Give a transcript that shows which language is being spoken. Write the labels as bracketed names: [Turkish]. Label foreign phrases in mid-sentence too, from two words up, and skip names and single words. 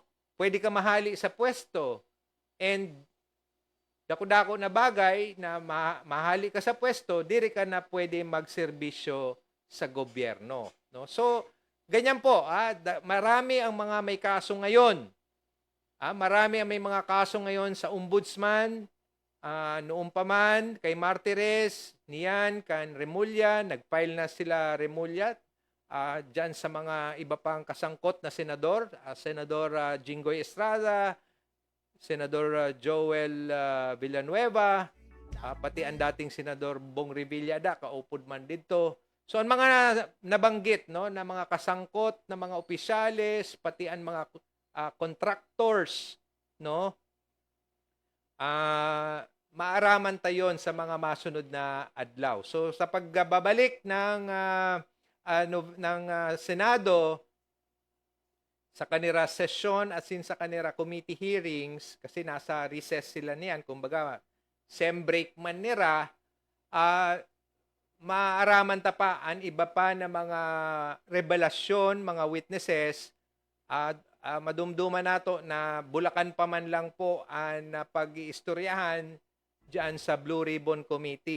[Southern Sorsoganon] Pwede ka mahali sa pwesto. And dako-dako na bagay na mahali ka sa pwesto, diri ka na pwede magserbisyo sa gobyerno, no? [Filipino] So, ganyan po, marami ang mga may kaso ngayon. Marami ang may mga kaso ngayon sa ombudsman, noong pa man, kay Martires, niyan, kan Remulla, nag-file na sila Remulla, dyan sa mga iba pang kasangkot na senador, Senador Jinggoy Estrada, Senador Joel Villanueva, pati ang dating Senador Bong Revilla kaupod man dito. [Southern Sorsoganon] So ang mga nabanggit, no, na mga kasangkot na mga opisyales, pati ang mga contractors, no, maaraman tayon sa mga masunod na adlaw. So sa pagbabalik ng Senado sa kanila session at sa kanila [English] committee hearings, [Southern Sorsoganon] kasi nasa recess sila niyan, kumbaga [English] sem break [Southern Sorsoganon] man nila, maaraman ta pa ang iba pa na mga revelasyon, mga witnesses, at madumduman nato na Bulacan pa man lang po ang pag-iistoryahan diyan sa Blue Ribbon Committee.